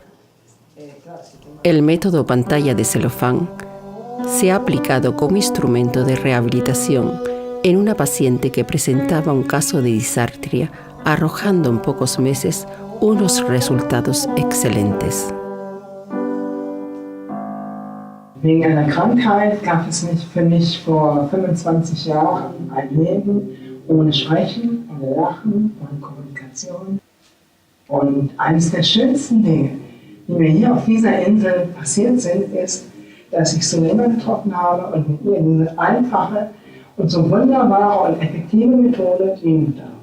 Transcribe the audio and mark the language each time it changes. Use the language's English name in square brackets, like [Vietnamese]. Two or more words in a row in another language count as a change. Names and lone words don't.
[Spanish] El método pantalla de celofán se ha aplicado como instrumento de rehabilitación en una paciente que presentaba un caso de disartria, arrojando en pocos meses unos resultados excelentes. [German] Wegen einer Krankheit gab es für mich vor 25 Jahren ein Leben ohne Sprechen, ohne Lachen, ohne Kommunikation. Und eines der schönsten Dinge, die mir hier auf dieser Insel passiert sind, ist, dass ich Sulema getroffen habe und mit ihr diese einfache und so wunderbare und effektive Methode dienen darf.